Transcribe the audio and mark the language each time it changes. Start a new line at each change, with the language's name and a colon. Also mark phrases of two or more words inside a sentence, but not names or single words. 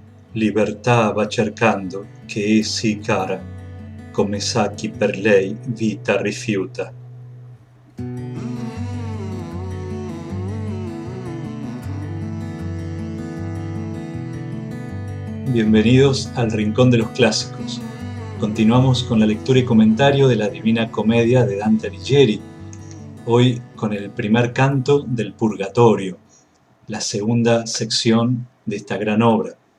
Italian: Libertà va cercando che essi cara, come sa chi per lei vita rifiuta.
Spanish: Bienvenidos al Rincón de los Clásicos. Continuamos con la lectura y comentario de la Divina Comedia de Dante Alighieri, hoy con el primer canto del Purgatorio, la segunda sección de esta gran obra.